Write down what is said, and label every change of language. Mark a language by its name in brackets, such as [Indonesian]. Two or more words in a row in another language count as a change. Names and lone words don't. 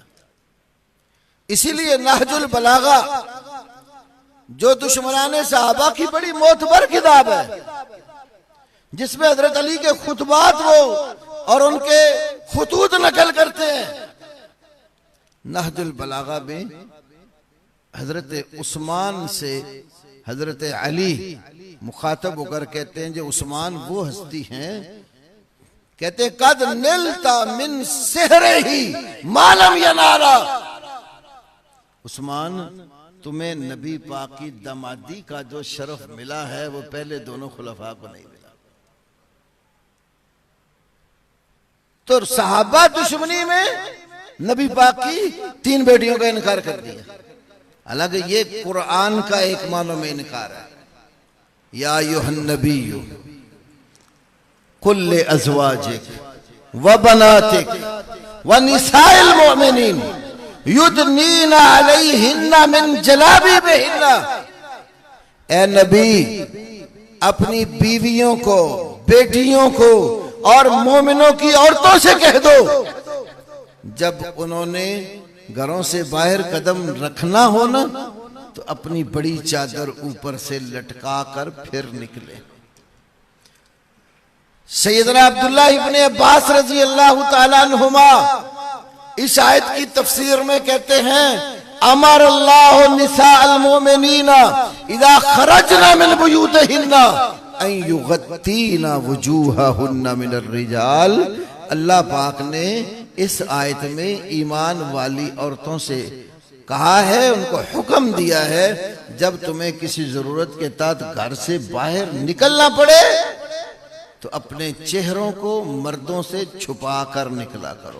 [Urdu] اسی لیے نہج البلاغہ جو دشمنان صحابہ کی بڑی معتبر کتاب ہے، جس میں حضرت علی کے خطبات وہ اور ان کے خطوط نقل کرتے ہیں. نہج البلاغہ میں حضرت عثمان سے حضرت علی مخاطب ہو کر کہتے ہیں، جو عثمان وہ ہستی ہیں، کہتے [Arabic] قد نلت من صهره ما لم ينالا. [Urdu] عثمان، تمہیں نبی پاک کی دامادی کا جو شرف ملا ہے وہ پہلے دونوں خلفا کو نہیں ملا. تو صحابہ دشمنی میں نبی پاک کی 3 بیٹیوں کا انکار کر دیا. حالانکہ یہ قرآن کا ایک معنوں میں انکار ہے. [Arabic] يا أيها النبي قل لأزواجك وبناتك ونساء المؤمنين يدنين عليهن من جلابيبهن. [Urdu] اے نبی، اپنی بیویوں کو، بیٹیوں کو اور مومنوں کی عورتوں سے کہہ دو، جب انہوں نے گھروں سے باہر قدم رکھنا ہو نا، تو اپنی بڑی چادر اوپر سے لٹکا کر پھر نکلے. سیدنا عبداللہ ابن عباس [Arabic] رضی اللہ تعالیٰ عنہما [Urdu] اس آیت کی تفسیر میں کہتے ہیں, [Arabic] أمر الله نساء المؤمنين إذا خرجن من بيوتهن أن يغطين وجوههن من الرجال. [Urdu] اللہ پاک نے اس آیت میں ایمان والی عورتوں سے کہا ہے، ان کو حکم دیا ہے، جب تمہیں کسی ضرورت کے تحت گھر سے باہر نکلنا پڑے تو اپنے چہروں کو مردوں سے چھپا کر نکلا کرو.